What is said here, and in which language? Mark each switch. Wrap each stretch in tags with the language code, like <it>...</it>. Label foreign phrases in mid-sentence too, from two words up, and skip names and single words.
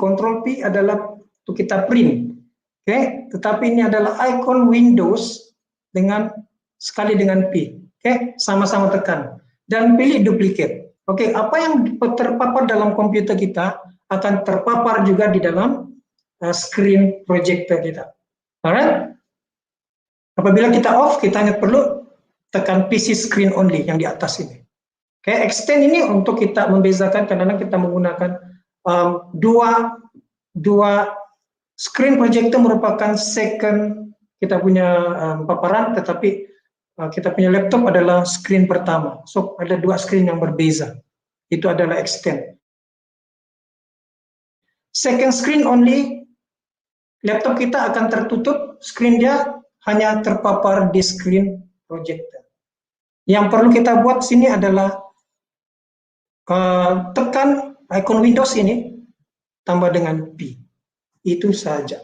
<ms>Control P adalah untuk kita print. Oke? Tetapi ini adalah icon Windows sekali dengan P. Oke? Sama-sama tekan. Dan pilih duplicate. Oke, apa yang terpapar dalam komputer kita akan terpapar juga di dalam</ms> <en>screen projector</en> <ms>kita. Alright? Apabila kita off, kita hanya perlu tekan</ms> <en>PC screen only</en> <ms>yang di atas ini. Oke, extend ini untuk kita membezakan, kadang-kadang kita menggunakan dua</ms> <en>screen projector</en> <ms>merupakan second kita punya paparan, tetapi kita punya laptop adalah screen pertama. So ada dua screen yang berbeza. Itu adalah extend.</ms> <en>Second screen only,</en> <ms>laptop kita akan tertutup, screen dia hanya terpapar di</ms> <en>screen projector.</en> <ms>Yang perlu kita buat sini adalah tekan icon Windows ini tambah dengan P. Itu saja.</ms>